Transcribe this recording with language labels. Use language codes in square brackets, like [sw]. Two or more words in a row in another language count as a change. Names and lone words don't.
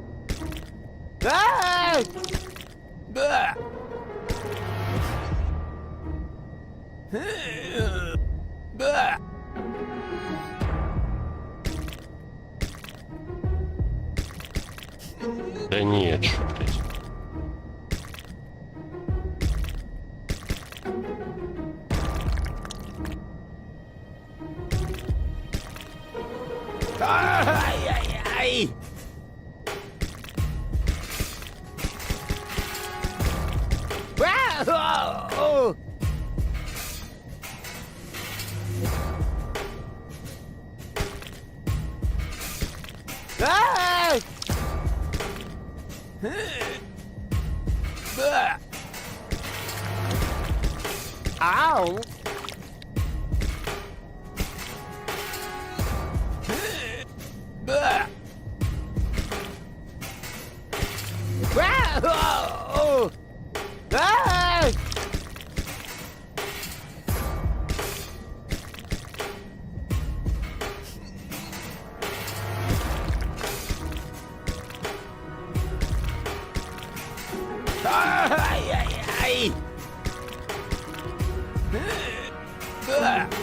[ru] Ah! Bah! Bah! Да нет, что, блядь. Ай-яй-яй! Oh! Ah! Bah! Ow! Bah! Oh! Ah! Ай-яй-яй! Bah!